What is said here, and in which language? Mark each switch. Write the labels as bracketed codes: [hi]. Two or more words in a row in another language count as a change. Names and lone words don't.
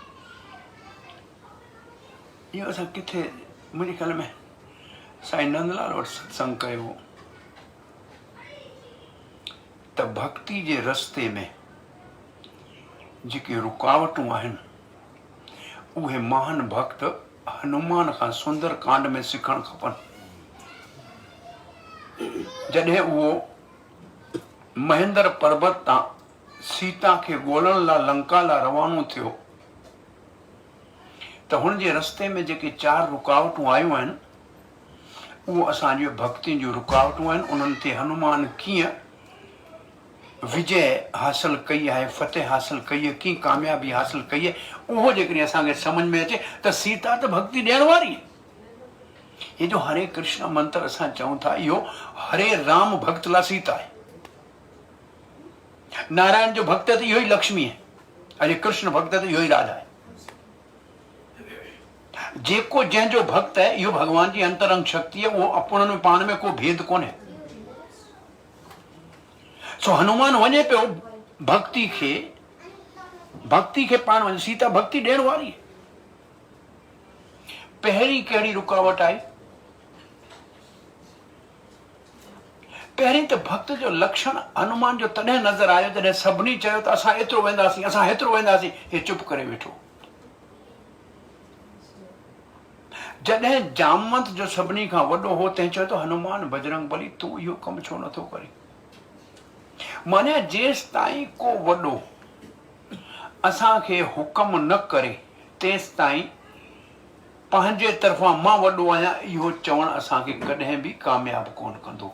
[sd] इहो असां किथे मुंहिंजे ख़्याल में साईं नंदलाल वटि सत्संग कयो त भक्ति जे रस्ते में जेके रुकावटूं आहिनि उहे महान भक्त हनुमान खां सुंदर कांड में सिखणु खपनि। जॾहिं उहो महेंद्र पर्वत तां सीता खे ॻोल्हण लाइ लंका लाइ रवानो थियो त हुनजे रस्ते में जेके 4 रुकावटूं आयूं आहिनि उहो असांजी भक्ति जूं रुकावटूं आहिनि। उन्हनि ते हनुमान कीअं विजय हासिल कई है, फतेह हासिल कई है, की कामयाबी हासिल कई है, वो जेकॾहिं असांखे समझ में अचे त सीता तो भक्ति ॾियण वारी है। [ur] یہ جو [sd] हरे कृष्ण मंत्र असां चऊं था, इहो हरे राम भक्त ला सीता है। नारायण जो भक्त है तो इहो ही लक्ष्मी है, अरे कृष्ण भक्त है तो इहो ही राधा है। जेको जंहिंजो भक्त है इहो भगवान जी अंतरंग शक्ति है, वो अपन में पाण में को भेद कोन्हे। सो हनुमान वञे पियो भक्ति खे पाण वञे, सीता भक्ति ॾियण वारी है। पहिरीं कहिड़ी रुकावट आई? पहिरीं त भक्त जो लक्षण हनुमान जो तॾहिं नज़र आयो जॾहिं सभिनी चयो त असां एतिरो वेंदासीं, असां हेतिरो वेंदासीं, हे चुप करे वेठो। जॾहिं जामवंत जो सभिनी खां वॾो हो, तंहिं चयो त हनुमान बजरंग बली तूं इहो कमु छो नथो करे? माने जेसि ताईं को वॾो असांखे हुकम न करे, तेसि ताईं पंहिंजे तरफ़ां मां वॾो आहियां इहो चवणु असांखे कॾहिं बि कामयाबु कोन कंदो।